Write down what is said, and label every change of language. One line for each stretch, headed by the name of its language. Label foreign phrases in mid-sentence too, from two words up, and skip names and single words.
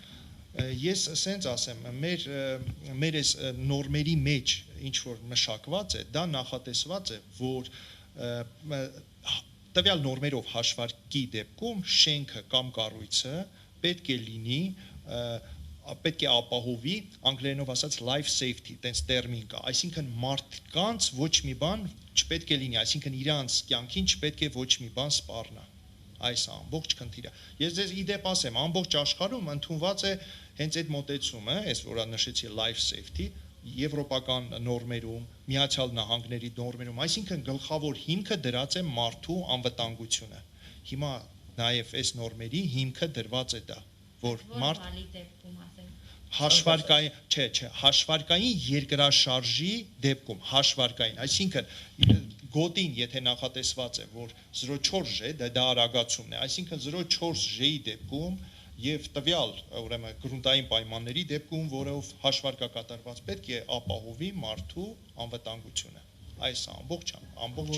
Armenian: Ես ասենց ասեմ, մեր այս նորմերի մեջ ինչ որ մշակված է, դա նախատեսված է, որ տվյալ նորմերով հաշվարկի դեպքում շենքը կամ կառույցը պետք է լինի պետք է ապահովի անգլերենով ասած
English: life safety,
Armenian: տենց տերմին կա, այսինքն մարդկանց ոչ մի բան չպետք է լինի, այսինքն իրանց կյանքին չպետք է ոչ մի բան սպառնա։ Այս ամբողջ խնդիրը։ Ես ձեզ իդեպ ասեմ, ամբողջ աշխարհում ընդունված է հենց այդ մոտեցումը, այս որ նշեցի
English: life safety,
Armenian: եվրոպական նորմերում, Միացյալ Նահանգների նորմերում, այսինքն գլխավոր հիմքը դրած է մարդու անվտանգությունը։ Հիմա նաև այս նորմերի հիմքը դրված է դա, որ մարդ հաշվարկային, հաշվարկային երկրաշարժի դեպքում, հաշվարկային, այսինքն գոտին, եթե նախատեսված է, որ 0.4 ժ, դա արագացումն է, այսինքն 0.4 ժ-ի դեպքում եւ տվյալ, ուրեմն գրունտային պայմանների դեպքում, որով հաշվարկա կատարված պետք է ապահովի մարդու անվտանգությունը։ Այս ամբողջ հիմքը։